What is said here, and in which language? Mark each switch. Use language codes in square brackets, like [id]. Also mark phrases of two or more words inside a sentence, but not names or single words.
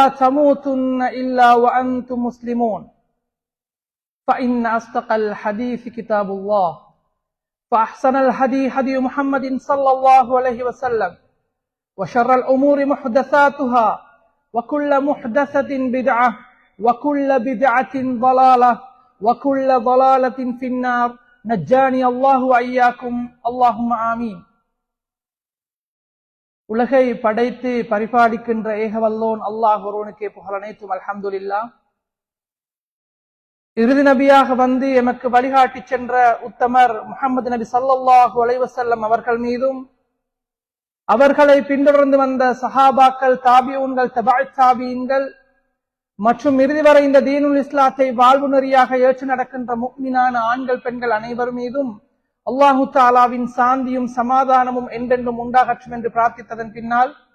[ar] تموتن إلا وأنتم مسلمون فإن أصدق الحديث كتاب الله فأحسن الهدي هدي محمد صلى الله عليه وسلم وشر الأمور محدثاتها وكل محدثة بدعة وكل بدعة ضلالة وكل ضلالة في النار نجاني الله وإياكم اللهم آمين. [ta] உலகை படைத்து பரிபாலிக்கின்ற ஏகவல்லோன் அல்லாஹ் ஒருவனுக்கே புகழ் அனைத்தும் அல்ஹம்துலில்லாஹ். இறுதி நபியாக வந்து எமக்கு வழிகாட்டி சென்ற உத்தமர் முஹம்மது நபி [ar] صلى الله عليه وسلم [ta] அவர்கள் மீதும் அவர்களை பின்தொடர்ந்து வந்த சஹாபாக்கள், தாபிஊன்கள், தபஅத் தாபிஈன்கள் மற்றும் இறுதி வரை இந்த தீனுல் இஸ்லாத்தை வாழ்வு நெறியாக ஏற்று நடக்கின்ற முஃமினான ஆண்கள் பெண்கள் அனைவர் மீதும் அல்லாஹு தஆலாவின் சாந்தியும் சமாதானமும் என்றென்றும் உண்டாகட்டும் என்று பிரார்த்தித்ததன் பின்னால்